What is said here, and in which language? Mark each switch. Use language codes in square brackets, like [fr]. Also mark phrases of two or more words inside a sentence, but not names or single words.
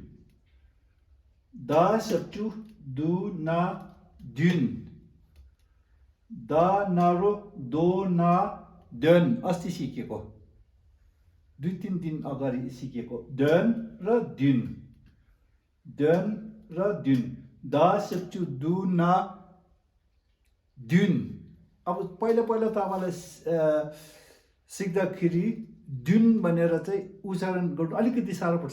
[ne] दा सक्चु दु ना दुन। दा नारो दो ना दन अस्ति सिकेको, 2-3 दिन अगाडि सिकेको। दन र दुन, दा सक्चु दु ना दुन। अब पहिला तपाईँलाई सिक्दाखेरि दुन भनेर चाहिँ उच्चारण गर्नु अलिकति साह्रो पर्छ।